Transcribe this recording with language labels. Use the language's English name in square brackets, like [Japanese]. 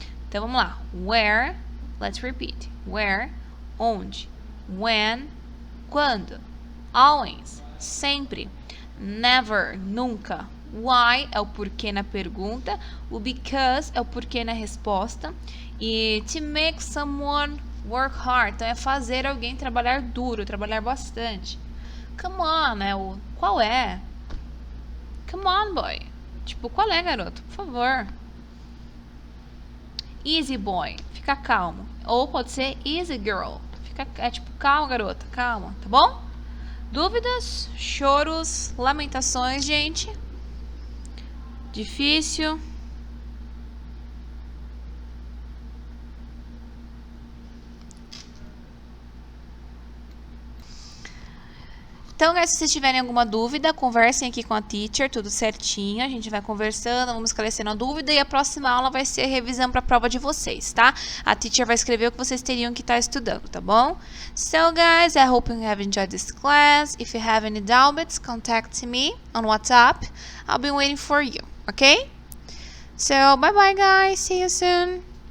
[Portuguese] Então, vamos lá. [English] Where, let's repeat. Where, [Portuguese] onde. When, quando. Always, sempre. Never, nunca. Why é o porquê na pergunta. O because é o porquê na resposta. [English] E to make someone work hard. [Portuguese] Então, é fazer alguém trabalhar duro, trabalhar bastante. [English] Come on, [Portuguese] é o qual é? [English] Come on, boy. [Portuguese] Tipo, qual é, garoto? Por favor. [English] Easy boy. [Portuguese] Fica calmo. Ou pode ser [English] easy girl. [Portuguese] É tipo, calma, garota. Calma, tá bom? Dúvidas, choros, lamentações, gente? Difícil? Então, guys, se vocês tiverem alguma dúvida, conversem aqui com a teacher, tudo certinho. A gente vai conversando, vamos esclarecendo a dúvida. E a próxima aula vai ser a revisão para a prova de vocês, tá? A teacher vai escrever o que vocês teriam que estar estudando, tá bom? [English] So, guys, I hope you have enjoyed this class. If you have any doubts, contact me on WhatsApp. I'll be waiting for you, okay? So, bye-bye, guys. See you soon.